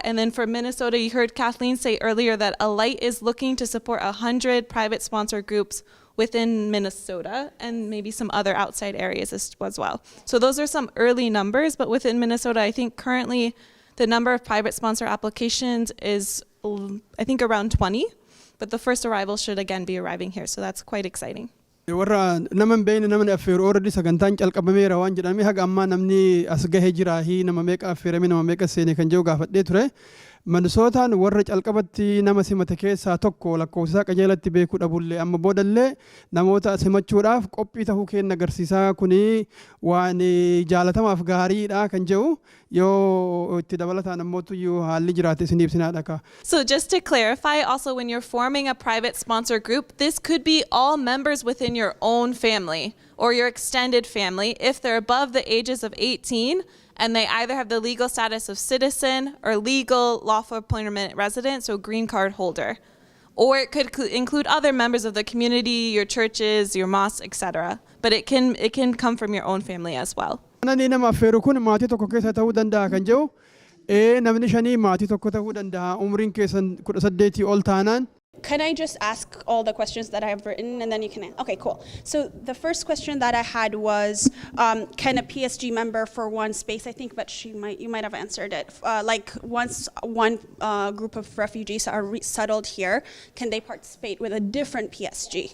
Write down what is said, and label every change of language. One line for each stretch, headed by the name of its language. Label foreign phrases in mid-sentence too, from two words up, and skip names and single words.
English: And then for Minnesota, you heard Kathleen say earlier that Alight is looking to support 100 private sponsor groups within Minnesota and maybe some other outside areas as well. So those are some early numbers, but within Minnesota, I think currently the number of private sponsor applications is, I think, around 20, but the first arrival should again be arriving here. So that's quite exciting.
Oromo: Warra naman beeyne naman affeeru already sagantaan calqabameera waan jedhamee haga ammaa namni as gahee jira hi nama meeqa affeerame nama meeqa seene kan jedhu gaafadhee ture. Minnesootaan warra calqabatti nama simate keessaa tokko lakkoofsa qajeelatti beekuu dhabullee amma boodallee namoota simachuudhaaf qophii tahuu kenna agarsiisaa kuni waan jaalatamaaf gaariidha kan jedhu yoo itti dabalataan ammootu yoo haalli jiraate isin ibsinaadha ka.
English: So just to clarify, also when you're forming a private sponsor group, this could be all members within your own family or your extended family if they're above the ages of 18 and they either have the legal status of citizen or legal lawful permanent resident, so green card holder. Or it could include other members of the community, your churches, your mosques, etc. But it can come from your own family as well.
Oromo: Namni nama affeeru kun maatii tokko keessa ta'uu danda'a kan jedhu namni shanii maatii tokko ta'uu danda'a umriin keessan 18 ol taanaan.
English: Can I just ask all the questions that I have written and then you can answer? Okay, cool. So the first question that I had was, can a PSG member for one space, I think, but you might have answered it. Like once one group of refugees are settled here, can they participate with a different PSG?